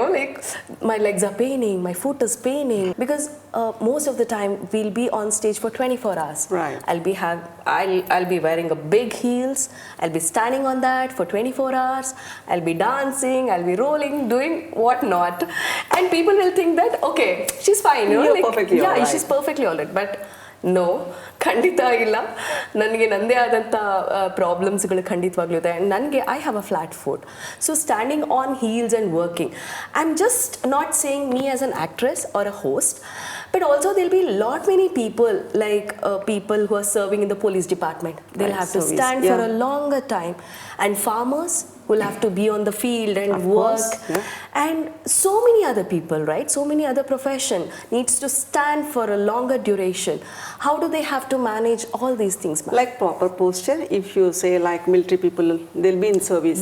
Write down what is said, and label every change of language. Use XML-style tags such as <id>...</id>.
<en>Like my legs are paining, my foot is paining. Because most of the time we'll be on stage for 24 hours. Right. I'll be wearing a big heels. I'll be standing on that for 24 hours. I'll be dancing. I'll be rolling, doing what not. And people will think that, okay, she's fine. You're perfectly all right. She's perfectly all right.</en> <kn>But no, ಖಂಡಿತ ಇಲ್ಲ. ನನಗೆ ನನ್ನದೇ ಆದಂಥ ಪ್ರಾಬ್ಲಮ್ಸ್ಗಳು ಖಂಡಿತವಾಗ್ಲೂ ಇದೆ.</kn> <en>And ನನಗೆ I have a flat foot. So standing on heels and working, I am just not saying me as an actress or a host, but also there'll be lot many people like people who are serving in the police department. They'll have to stand for a longer time, and farmers will have to be on the field and work, and so many other people, right? So many other profession needs to stand for a longer duration. How do they have to manage all these things, ma'am? Like proper posture, if you say like military people, they'll be in service.</en>